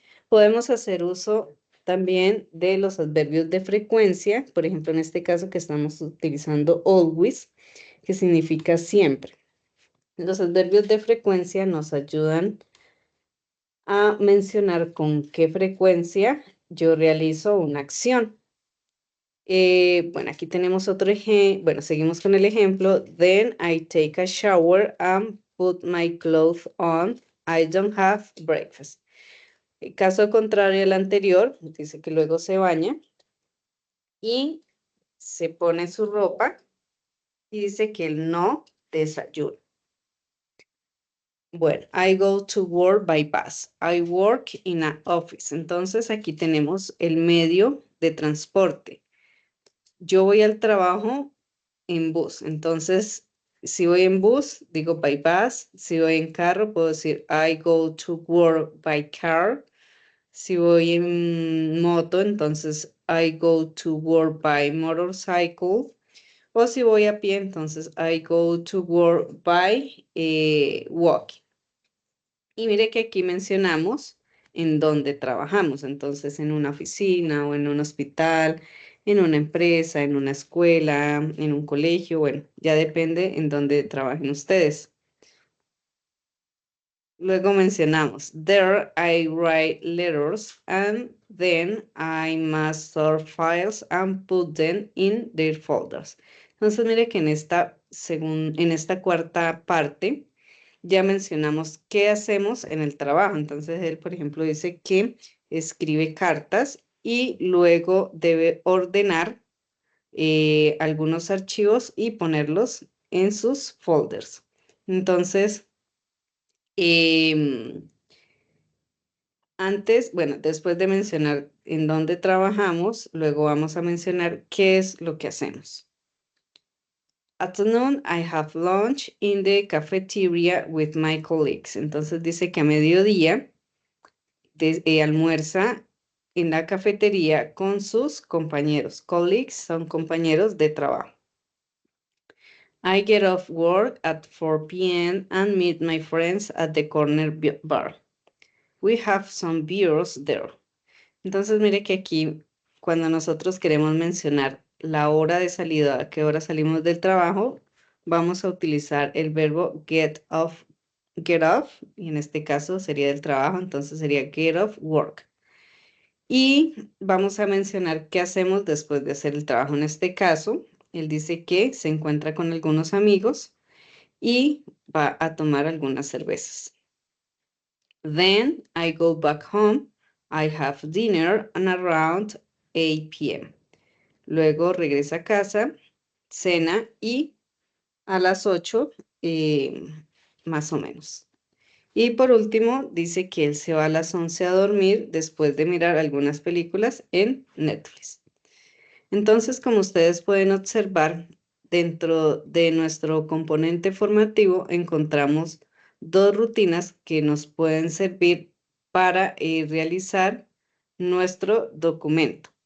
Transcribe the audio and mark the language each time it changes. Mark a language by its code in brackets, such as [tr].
[es] Podemos hacer uso también de los adverbios de frecuencia, por ejemplo, en este caso que estamos utilizando always, que significa siempre. Los adverbios de frecuencia nos ayudan a mencionar con qué frecuencia yo realizo una acción. Bueno, aquí tenemos otro ejemplo. Bueno, seguimos con el ejemplo. [en] Then I take a shower and put my clothes on. I don't have breakfast. [es] El caso contrario al anterior, dice que luego se baña y se pone su ropa y dice que él no desayuna. [en] Bueno, I go to work by bus. I work in an office. [es] Entonces aquí tenemos el medio de transporte. Yo voy al trabajo en bus. Entonces, si voy en bus, digo [en] by bus. [es] Si voy en carro, puedo decir [en] I go to work by car. [es] Si voy en moto, entonces [en] I go to work by motorcycle. [es] O si voy a pie, entonces [en] I go to work by walking. [es] Y mire que aquí mencionamos en dónde trabajamos, entonces en una oficina o en un hospital, en una empresa, en una escuela, en un colegio, bueno, ya depende en dónde trabajen ustedes. Luego mencionamos, [en] there I write letters and then I must sort files and put them in their folders. [es] Entonces mire que en esta cuarta parte, ya mencionamos qué hacemos en el trabajo. Entonces, él, por ejemplo, dice que escribe cartas y luego debe ordenar algunos archivos y ponerlos en sus folders. Entonces, después de mencionar en dónde trabajamos, luego vamos a mencionar qué es lo que hacemos. [en] At noon, I have lunch in the cafeteria with my colleagues. [es] Entonces dice que a mediodía almuerza en la cafetería con sus compañeros. Colleagues son compañeros de trabajo. [en] I get off work at 4 p.m. and meet my friends at the corner bar. We have some beers there. [es] Entonces mire que aquí, cuando nosotros queremos mencionar la hora de salida, a qué hora salimos del trabajo, vamos a utilizar el verbo get off, y en este caso sería del trabajo, entonces sería get off work. Y vamos a mencionar qué hacemos después de hacer el trabajo. En este caso, él dice que se encuentra con algunos amigos y va a tomar algunas cervezas. [en] Then I go back home. I have dinner and around 8 p.m. [es] Luego regresa a casa, cena y a las 8 más o menos. Y por último, dice que él se va a las 11 a dormir después de mirar algunas películas en Netflix. Entonces, como ustedes pueden observar, dentro de nuestro componente formativo encontramos dos rutinas que nos pueden servir para realizar nuestro documento.